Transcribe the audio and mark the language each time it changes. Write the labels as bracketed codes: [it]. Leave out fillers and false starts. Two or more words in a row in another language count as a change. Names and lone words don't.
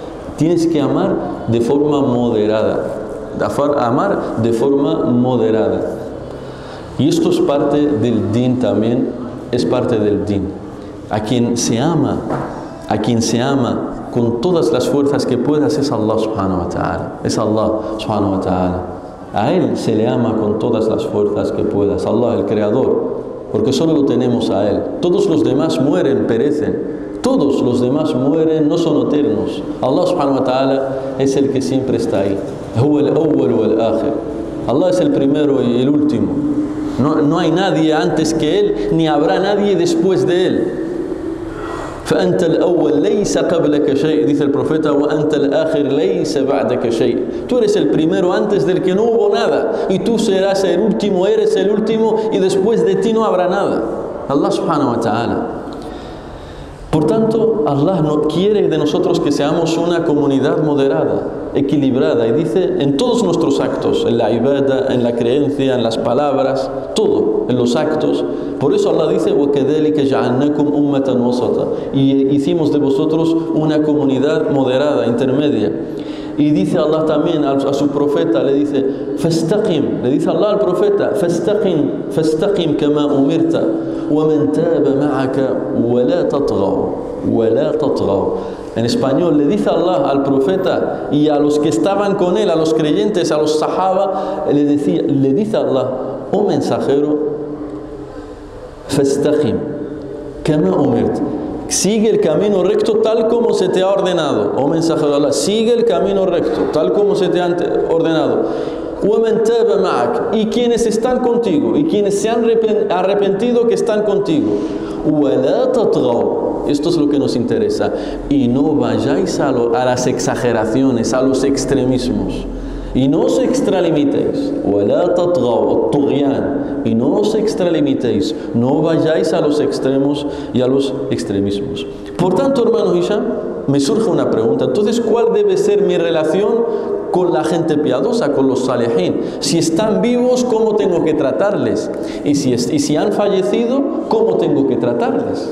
[es] Tienes que amar de forma moderada. Amar de forma moderada. Y esto es parte del din también, es parte del din. A quien se ama con todas las fuerzas que puedas es Allah [ar] سبحانه وتعالى. [es] Es Allah [ar] سبحانه وتعالى. [es] A Él se le ama con todas las fuerzas que puedas. Allah, el Creador. Porque solo lo tenemos a Él. Todos los demás mueren, perecen. Todos los demás mueren, no son eternos. Allah [ar] سبحانه وتعالى [es] es el que siempre está ahí. [ar] هو الأول والآخر. [es] Allah es el primero y el último. No hay nadie antes que Él, ni habrá nadie después de Él. [ar] فأنت الأول ليس قبلك شيء, [es] dice el profeta, [ar] وأنت الآخر ليس بعدك شيء. [es] Tú eres el primero antes del que no hubo nada, y tú serás el último, eres el último, y después de ti no habrá nada. [ar] الله سبحانه وتعالى. [es] Por tanto, Allah no quiere de nosotros que seamos una comunidad moderada, equilibrada, y dice en todos nuestros actos, en la ibadah, en la creencia, en las palabras, todo, en los actos. Por eso Allah dice [ar] وَكَذَلِكَ جَعَلْنَاكُمْ أُمَّةً وَسَطًا, [es] y hicimos de vosotros una comunidad moderada, intermedia. Y dice Allah también a su profeta, le dice فَاسْتَقِمْ, le dice Allah al profeta [ar] فَاسْتَقِمْ كَمَا أُمِرْتَ وَمَنْ تَابَ مَعَكَ وَلَا تَطْغَوْا. [es] En español le dice Allah al profeta y a los que estaban con él, a los creyentes, a los sahaba, le dice Allah, oh mensajero, [ar] فَاسْتَقِمْ كَمَا أُمِرْتَ, [es] sigue el camino recto tal como se te ha ordenado. Oh mensajero de Allah, sigue el camino recto tal como se te ha ordenado. [ar] وَمَنْ تَابَ مَعَكَ, [es] y quienes están contigo, y quienes se han arrepentido que están contigo. [ar] وَلَا تَطْغَوْا, [es] esto es lo que nos interesa. Y no vayáis a las exageraciones, a los extremismos. Y no os extralimitéis. [ar] وَلَا تَطْغَوْا الطُّغْيَانَ, [es] y no os extralimitéis. No vayáis a los extremos y a los extremismos. Por tanto, hermano Hisham, me surge una pregunta. Entonces, ¿cuál debe ser mi relación con la gente piadosa, con los salihin? Si están vivos, ¿cómo tengo que tratarles? Y si han fallecido, ¿cómo tengo que tratarles?